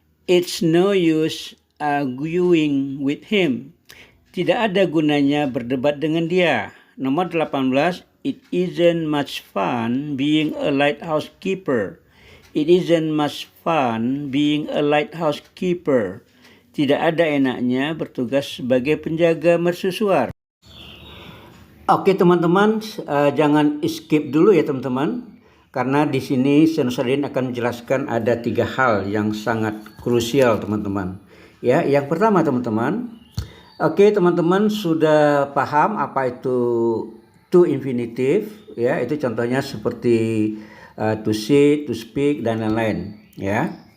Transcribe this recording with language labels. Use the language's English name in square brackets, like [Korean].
[English] It's no use arguing with him. [Indonesian] Tidak ada gunanya berdebat dengan dia. Nomor 18, [English] it isn't much fun being a lighthouse keeper. It isn't much fun being a lighthouse keeper. [Indonesian] Tidak ada enaknya bertugas sebagai penjaga mercusuar. Oke teman-teman, jangan skip dulu ya teman-teman. Karena di sini Sir Nusradin akan menjelaskan ada 3 hal yang sangat krusial teman-teman. Ya, yang pertama teman-teman. Oke teman-teman sudah paham apa itu to infinitive, ya itu contohnya seperti to see, to speak dan lain-lain, ya.